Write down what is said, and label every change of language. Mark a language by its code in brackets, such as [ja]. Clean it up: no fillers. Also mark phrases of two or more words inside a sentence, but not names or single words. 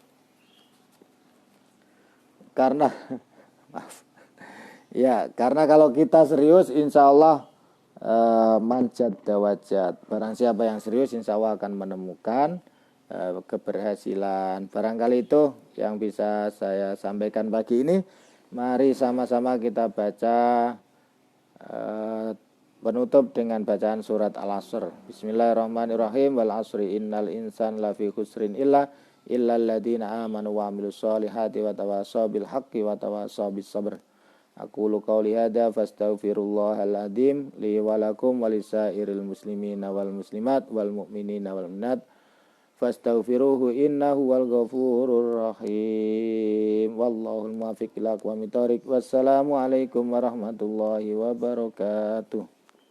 [id] Karena karena kalau kita serius, [ar] إن شاء الله من جد وجد. [id] Barang siapa yang serius, [ar] إن شاء الله [id] akan menemukan keberhasilan. Barangkali itu yang bisa saya sampaikan pagi ini. Mari sama-sama kita baca penutup dengan bacaan surat Al-Asr. [ar] بسم الله الرحمن الرحيم. والعصر إن الإنسان لفي خسر إلا الذين آمنوا وعملوا الصالحات وتواصوا بالحق وتواصوا بالصبر. أقول قولي هذا فأستغفر الله العظيم لي ولكم ولسائر المسلمين والمسلمات والمؤمنين والمؤمنات فاستغفروه إنه والغفور الرحيم. والله الموفق إلى أقوم الطريق. والسلام عليكم ورحمة الله وبركاته.